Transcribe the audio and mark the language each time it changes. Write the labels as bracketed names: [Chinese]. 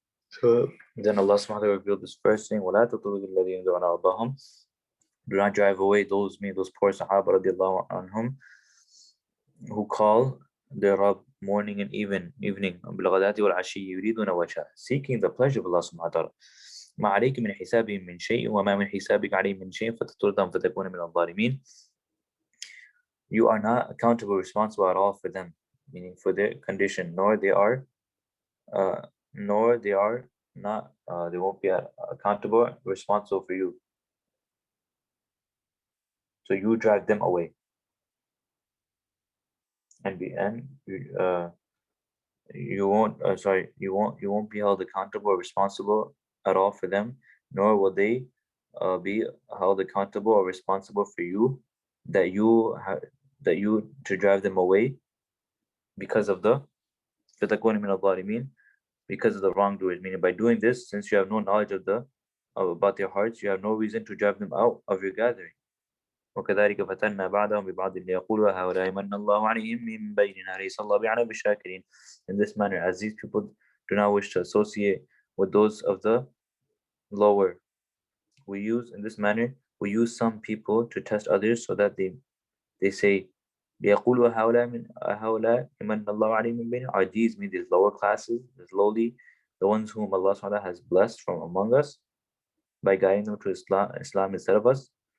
[English] So then Allah subhanahu wa ta'ala revealed this first thing, [Arabic] وَلَا تَطُرُدِ الَّذِينَ يَدْعُونَ رَبَّهُم, [English] do not drive away those poor Sahaba radiallahu anhum, who call their Rabb morning and evening, [Arabic] بالغداة والعشي يريدون وجهه, [English] seeking the pleasure of Allah subhanahu wa ta'ala. [Arabic] ما عليك من حسابهم من شيء وما من حسابك عليهم من شيء فتطردهم فتكون من الظالمين. [English] You are not accountable, responsible at all for them, meaning for their condition, nor they won't be accountable, responsible for you. So you drive them away, you won't be held accountable or responsible at all for them, nor will they be held accountable or responsible for you, that you to drive them away because of the wrongdoers, meaning by doing this, since you have no knowledge about their hearts, you have no reason to drive them out of your gathering. [Arabic] وكذلك فتنا بعضهم ببعض ليقولوا هؤلاء من الله عليهم من بيننا ليس الله بعلم بالشاكرين. [English] In this manner, as these people do not wish to associate with those of the lower, we use some people to test others, so that they say [Arabic] ليقولوا هؤلاء من الله عليهم من بيننا, [English] are these, mean these lower classes, these lowly, the ones whom Allah subhanahu wa ta'ala has blessed from among us by guiding them to Islam instead of us.